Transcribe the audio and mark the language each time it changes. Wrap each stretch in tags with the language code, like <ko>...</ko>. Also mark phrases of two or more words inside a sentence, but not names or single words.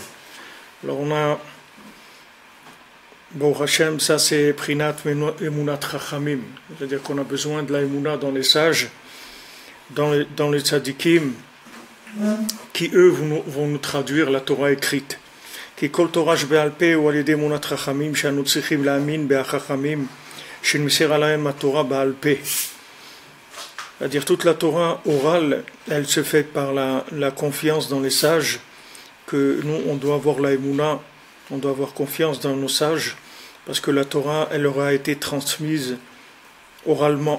<fr>Alors on a... Bon, Hachem, ça c'est</fr> <he>פרינת אמונת חכמים,</he> <fr>c'est-à-dire qu'on a besoin de la Emuna dans les sages, dans les tzadikim, qui eux vont nous traduire la Torah écrite.</fr> <he>כי כל תורה שבעל פה הוא על ידי אמונת חכמים שאנו צריכים להאמין בחכמים שנמסרה להם התורה בעל פה.</he> <fr>C'est-à-dire toute la Torah orale, elle se fait par la confiance dans les sages, que nous on doit avoir la émouna, on doit avoir confiance dans nos sages, parce que la Torah elle leur a été transmise oralement.</fr>